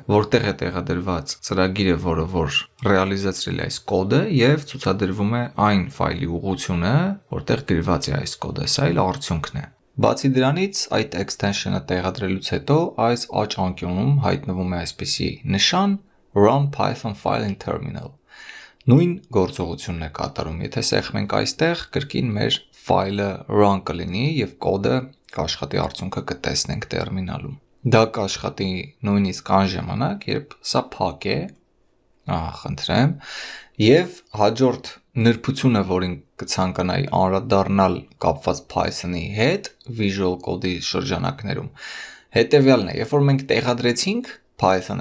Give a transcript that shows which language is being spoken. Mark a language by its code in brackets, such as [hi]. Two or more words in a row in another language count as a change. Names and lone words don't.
[hy] որտեղ է տեղադրված ծրագիրը, որ ռեալիզացրել է այս կոդը եւ ցուցադրվում է այն ֆայլի ուղղությունը, որտեղ գրված է այս կոդը, սա էլ արդյունքն է։ Բացի դրանից, այդ extension-ը տեղադրելուց հետո այս աջ անկյունում հայտնվում է այսպիսի նշան [en] Run Python file in terminal։ [hy] Նույն գործողությունն է կատարում, եթե սեղմենք այստեղ, կրկին մեր ֆայլը run կլինի եւ կոդը կաշխատի արդյունքը կտեսնենք տերմինալում։ Դա կաշխատի նույնիսկ այն ժամանակ, երբ սա փակ է, խնդրեմ, եւ հաջորդ նրբությունը, որին կցանկանայի անդրադառնալ կապված Python-ի հետ Visual Code-ի շրջանակներում, հետեւյալն է, երբ որ մենք տեղադրեցինք Python